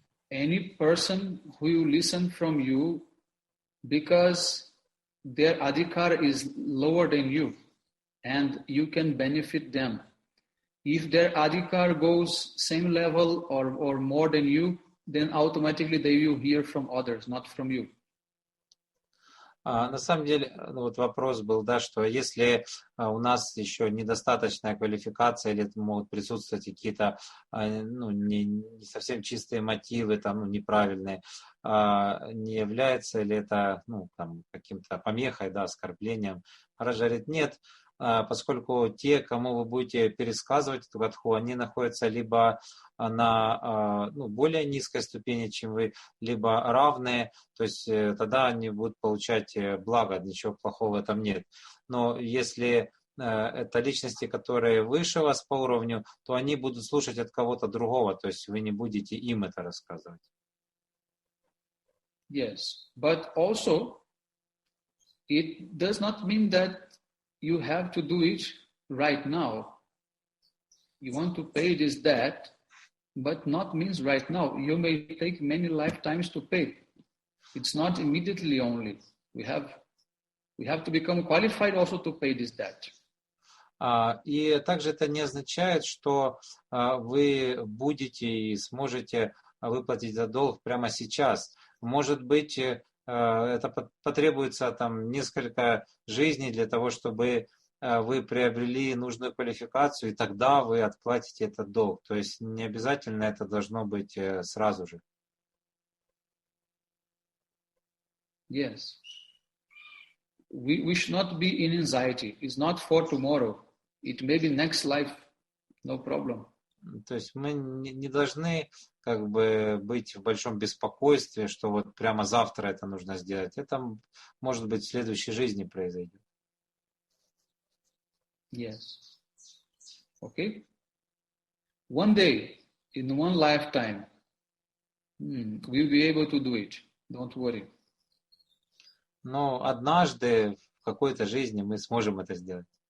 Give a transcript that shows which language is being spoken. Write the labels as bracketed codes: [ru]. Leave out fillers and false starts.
[en] Any person who you listen from you because their adhikar is lower than you and you can benefit them. If their adhikar goes same level or more than you, then automatically they will hear from others, not from you. [ru] На самом деле, вот вопрос был, да, что если у нас еще недостаточная квалификация или могут присутствовать какие-то не совсем чистые мотивы, неправильные, не является ли это каким-то помехой, да, оскорблением? Махарадж говорит, нет, поскольку те, кому вы будете пересказывать эту катху, они находятся либо на более низкой ступени, чем вы, либо равные, то есть тогда они будут получать благо, ничего плохого в этом нет. Но если это личности, которые выше вас по уровню, то они будут слушать от кого-то другого, то есть вы не будете им это рассказывать. [en] Yes, but also it does not mean that you have to do it right now. You want to pay this debt, but not means right now. You may take many lifetimes to pay. It's not immediately only. We have to become qualified also to pay this debt. [ru] И также это не означает, что вы будете и сможете выплатить за долг прямо сейчас. Может быть, это потребуется несколько жизней для того, чтобы вы приобрели нужную квалификацию, и тогда вы отплатите этот долг. То есть не обязательно это должно быть сразу же. [en] Yes. We should not be in anxiety. It's not for tomorrow. It may be next life. No problem. [ru] То есть мы не должны быть в большом беспокойстве, что вот прямо завтра это нужно сделать. Это может быть в следующей жизни произойдет. [en] Yes. Okay. One day, in one lifetime, we'll be able to do it. Don't worry. [ru] Но однажды в какой-то жизни мы сможем это сделать.